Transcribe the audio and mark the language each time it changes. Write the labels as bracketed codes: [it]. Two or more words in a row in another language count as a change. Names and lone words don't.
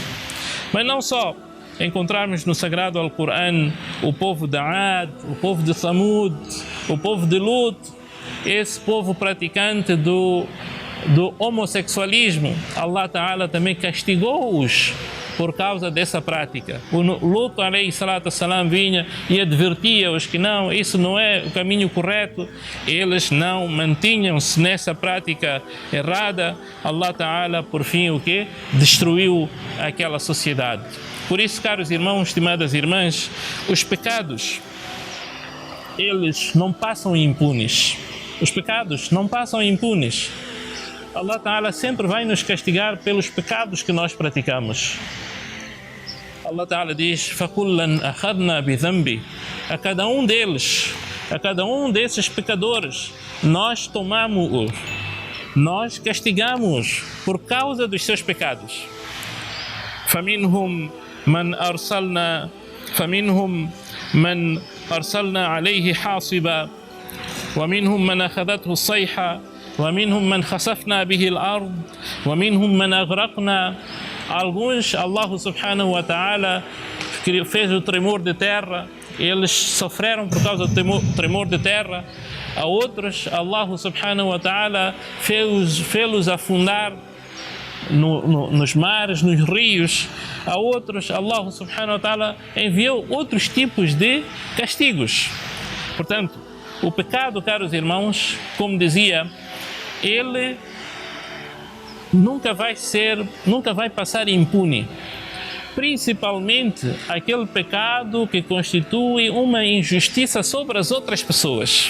[pt] Mas não só encontrarmos no Sagrado Alcorão o povo de Ad, o povo de Thamud, o povo de Lut, esse povo praticante do homossexualismo. [ar] الله تعالى [pt] também castigou-os por causa dessa prática. O Lut [ar] عليه الصلاة والسلام [pt] vinha e advertia-os que não, isso não é o caminho correto. Eles não mantinham-se nessa prática errada. [ar] الله تعالى [pt] por fim o quê? Destruiu aquela sociedade. Por isso, caros irmãos, estimadas irmãs, os pecados, eles não passam impunes. Os pecados não passam impunes. [ar] الله تعالى [pt] sempre vai nos castigar pelos pecados que nós praticamos. [ar] الله تعالى [pt] diz: [ar] فَكُلًّا أَخَذْنَا بِذَنْبِ. [pt] A cada um deles, a cada um desses pecadores, nós tomamos-o, nós castigamos por causa dos seus pecados. [ar] فَمِنْهُمْ من أرسلنا عليه حاصبا ومنهم من أخذته الصيحة ومنهم من خسفنا به الأرض ومنهم من أغرقنا. [pt] Alguns, [ar] الله سبحانه وتعالى [pt] fez o tremor de terra, eles sofreram por causa do tremor de terra. A outros, [ar] الله سبحانه وتعالى [pt] fez-los afundar nos mares, nos rios. A outros, [ar] الله سبحانه وتعالى [pt] enviou outros tipos de castigos. Portanto, o pecado, caros irmãos, como dizia, ele nunca vai passar impune. Principalmente aquele pecado que constitui uma injustiça sobre as outras pessoas.